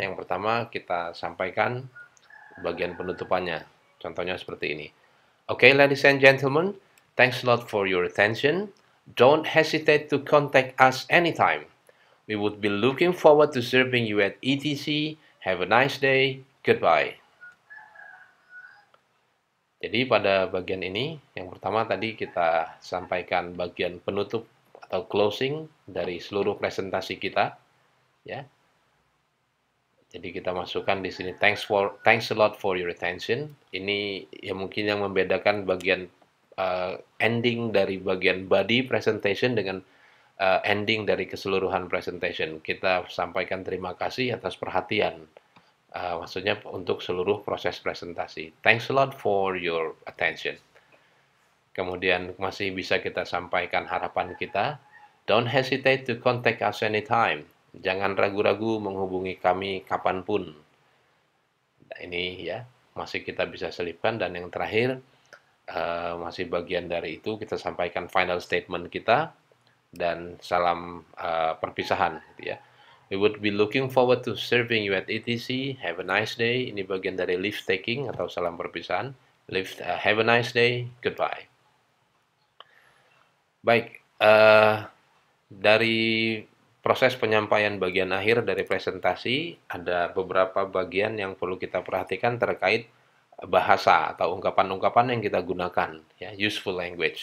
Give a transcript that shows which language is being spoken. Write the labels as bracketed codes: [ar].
[id] Yang pertama kita sampaikan bagian penutupannya. Contohnya seperti ini. [en] Okay, ladies and gentlemen, thanks a lot for your attention. Don't hesitate to contact us anytime. We would be looking forward to serving you at ETC. Have a nice day. Goodbye. [id] Jadi pada bagian ini, yang pertama tadi kita sampaikan bagian penutup atau closing dari seluruh presentasi kita, ya. Jadi kita masukkan di sini [en] thanks a lot for your attention. [id] Ini ya mungkin yang membedakan bagian ending dari bagian body presentation dengan ending dari keseluruhan presentation. Kita sampaikan terima kasih atas perhatian. Maksudnya untuk seluruh proses presentasi. [en] Thanks a lot for your attention. [id] Kemudian masih bisa kita sampaikan harapan kita. [en] Don't hesitate to contact us anytime. [id] Jangan ragu-ragu menghubungi kami kapanpun. Nah, ini ya masih kita bisa selipkan. Dan yang terakhir masih bagian dari itu kita sampaikan [en] final statement [id] kita dan salam perpisahan, gitu ya. [en] We would be looking forward to serving you at ETC. Have a nice day. [id] Ini bagian dari leave taking atau salam perpisahan. [en] Have a nice day. Goodbye. [id] Baik, dari proses penyampaian bagian akhir dari presentasi, ada beberapa bagian yang perlu kita perhatikan terkait bahasa atau ungkapan-ungkapan yang kita gunakan, ya, [en] useful language.